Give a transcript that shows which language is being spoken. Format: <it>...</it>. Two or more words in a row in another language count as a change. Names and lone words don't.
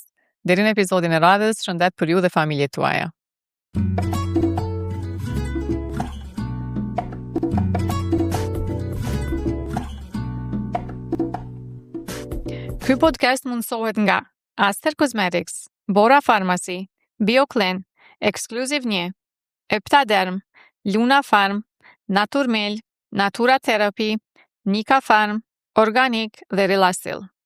<sq>Deri në epizodin e radhës, shëndet për ju dhe familjet tuaja. Ky podcast mundësohet nga Aster Cosmetics, Bora Pharmacy, BioClean, Exclusive 1, Eptaderm, Luna Farm, Naturmel, Natura Therapy, Nika Farm, Organic dhe Relasil.</sq>